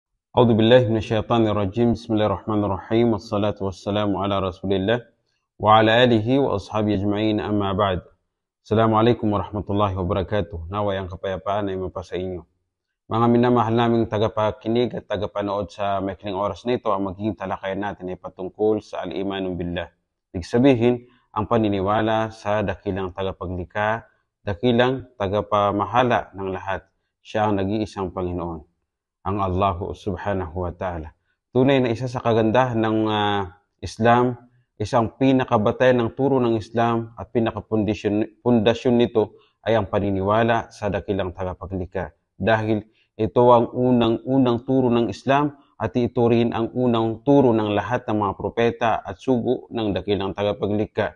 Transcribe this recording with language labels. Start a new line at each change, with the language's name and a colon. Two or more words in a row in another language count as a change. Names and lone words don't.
Arabic: أعوذ بالله من الشيطان الرجيم بسم الله الرحمن الرحيم والصلاة والسلام على رسول الله وعلى آله وأصحابه أجمعين أما بعد. السلام عليكم ورحمة الله وبركاته.
Filipino: Naway ang kapayapaan ay mapasa inyo. Mga minamahal naming tagapakinig at tagapanood sa maikling oras na ito, ang magiging talakayan natin ay patungkol sa
Arabic: الإيمان بالله.
Filipino: Ibig sabihin, ang paniniwala sa dakilang tagapaglikha, dakilang tagapamahala ng lahat. Siya ang nag-iisang Panginoon, ang Allah
Arabic: سبحانه وتعالى.
Filipino: Tunay na isa sa kagandahan ng Islam, isang pinakabatayan ng turo ng Islam at pinakapundasyon nito ay ang paniniwala sa dakilang tagapaglikha. Dahil ito ang unang turo ng Islam at ito rin ang unang turo ng lahat ng mga propeta at sugo ng dakilang tagapaglikha.